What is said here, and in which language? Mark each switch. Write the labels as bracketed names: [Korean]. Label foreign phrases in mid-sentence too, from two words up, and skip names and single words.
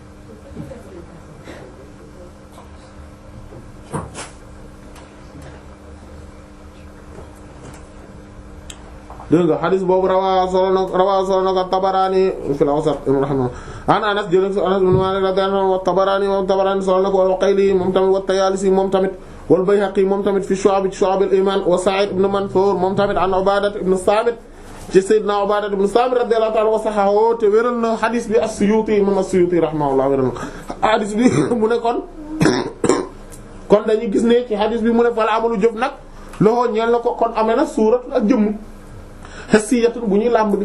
[Wolof] dégg nga xadis boobu rawaa solo na ko Tabaraani fil Awsat [Arabic] رحمه الله عن [Wolof] Anas jël Anas ibn Maalik [Arabic] رضي الله عنه [Wolof] wa Tabaraani solo na ko wal Uqayli moom tamit wa Tayaalisi moom tamit wal Bayhaqi moom tamit fi Shu'ab al-Iman wa Sa'id ibn Mansur moom tamit an Ubaada ibn Saamit ci Sayyidina Ubaada ibn Saamit [Arabic] رضي الله تعالى وصححه [Wolof] te wéral na xadis bi as-Suyuti imam as-Suyuti rahimahullah wéral na xadis bi mu ne kon dañuy gis ne ci xadis bi mu ne [Arabic] فالعمل [Wolof] jëf nag loxo ñeel na ko kon amee na suurat ak jëmm xessiyatun bu ñuy làmb di